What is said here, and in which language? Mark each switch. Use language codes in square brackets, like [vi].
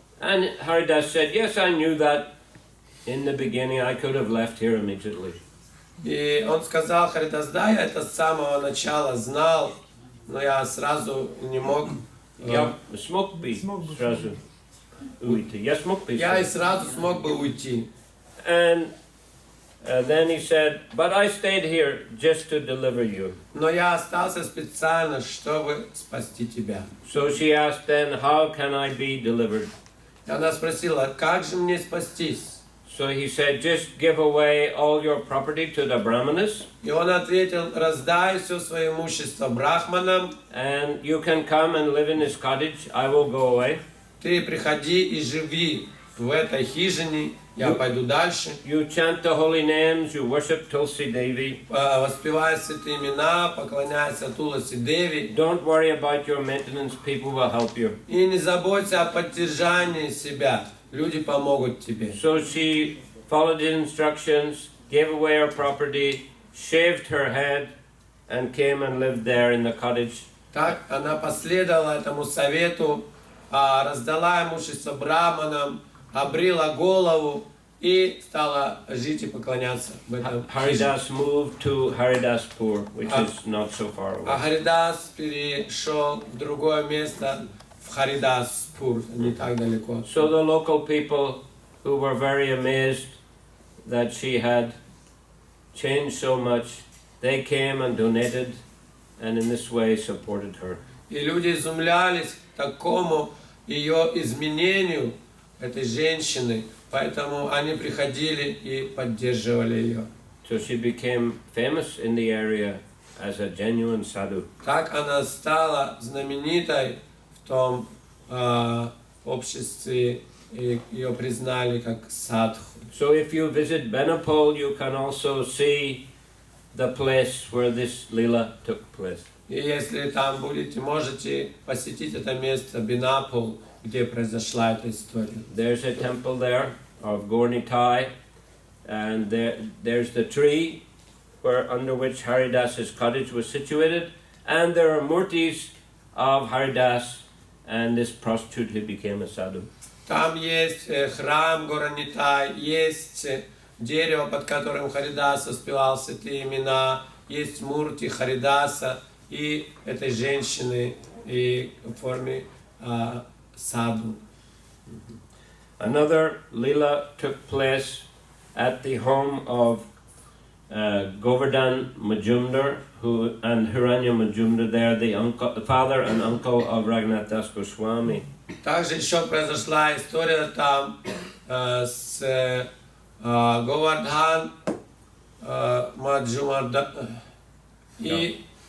[en] And Haridas said, yes, I knew that in the beginning. I could have left here immediately. [ru] И он сказал, Харидас, да, я это с самого начала знал, но я сразу не мог. Я смог бы сразу уйти. Я смог бы. Я и сразу смог бы уйти. [en] And then he said, but I stayed here just to deliver you. [ru] Но я остался специально, чтобы спасти тебя. [en] So she asked then, how can I be delivered? [ru] И она спросила, как же мне спастись? [en] So he said, just give away all your property to the Brahmanas. [ru] И он ответил, раздай все свое имущество брахманам. [en] And you can come and live in this cottage. I will go away. [ru] Ты приходи и живи в этой хижине, я пойду дальше. [en] You chant the holy names, you worship Tulsi Devi. [ru] Воспевай святые имена, поклоняйся Туласи Деви. [en] Don't worry about your maintenance, people will help you. [ru] И не заботься о поддержании себя, люди помогут тебе. [en] So she followed his instructions, gave away her property, shaved her head, and came and lived there in the cottage. [ru] Так она последовала этому совету, раздала имущество браманам, обрила голову и стала жить и поклоняться в этом. [en] Haridas moved to Haridaspur, which is not so far away. [ru] А Харидас перешел в другое место, в Харидаспур, не так далеко. [en] So the local people, who were very amazed that she had changed so much, they came and donated, and in this way supported her. [ru] И люди изумлялись такому ее изменению, этой женщины, поэтому они приходили и поддерживали ее. [en] So she became famous in the area as a genuine sadhu. [ru] Так она стала знаменитой в том обществе, и ее признали как садху. [en] So if you visit Benapole, you can also see the place where this lila took place. [ru] И если там будете, можете посетить это место Бинапол, где произошла эта история. [en] There's a temple there of Gornitai, and there's the tree under which Haridas's cottage was situated, and there are murtis of Haridas and this prostitute who became a sadhu. [ru] Там есть храм Горанитай, есть дерево, под которым Харидас воспевал святые имена, есть мурти Харидаса и этой женщины и в форме саду. [en] Another lila took place at the home of Govardhan Majumdar and Hiranya Majumdar. They're the father and uncle of Raghunath Das Goswami. [ru] Также еще произошла история там с Говардхан Маджумарда и